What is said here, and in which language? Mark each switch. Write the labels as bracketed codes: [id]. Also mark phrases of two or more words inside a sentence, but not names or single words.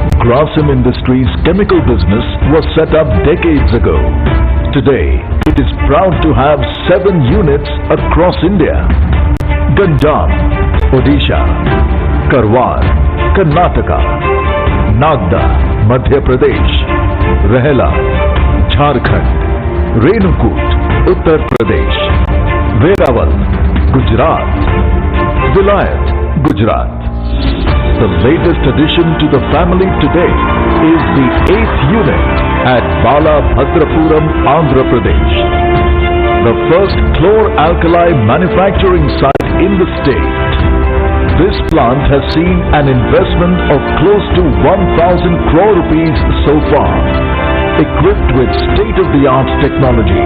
[en] Grasim Industries chemical business was set up decades ago. Today, it is proud to have 7 units across India. Gandham, Odisha, Karwar, Karnataka, Nagda, Madhya Pradesh, Rehla, Jharkhand, Renukut, Uttar Pradesh, Verawal, Gujarat, Vilayat, Gujarat. The latest addition to the family today is the 8th unit at Balabhadrapuram, Andhra Pradesh. The first chlor-alkali manufacturing site in the state. This plant has seen an investment of close to 1,000 crore rupees so far, equipped with state-of-the-art technology.